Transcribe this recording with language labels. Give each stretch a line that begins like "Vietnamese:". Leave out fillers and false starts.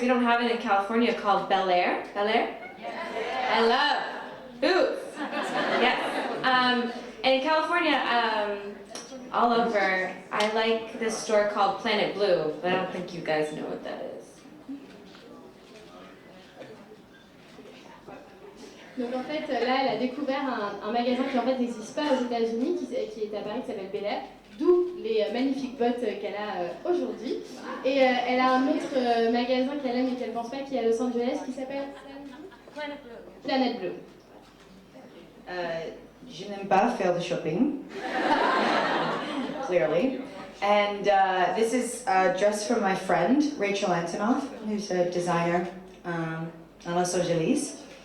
English: We don't have it in California, called Bel-Air. Bel-Air? Yes. I love boots. Yes. And in California, all over, I like this store called Planet Blue, but I don't think you guys know what that is.
French: Donc en fait, là, elle a découvert un magasin qui en fait n'existe pas aux États-Unis, qui est à Paris, qui s'appelle Bel-Air, d'où les magnifiques bottes qu'elle a aujourd'hui. Et elle a un autre magasin qu'elle aime et qu'elle pense pas, qui est à Los Angeles, qui s'appelle Planet Blue. Je n'aime pas faire du shopping, clearly.
English: And this is a dress from my friend, Rachel Antonoff, who's a designer in Los Angeles.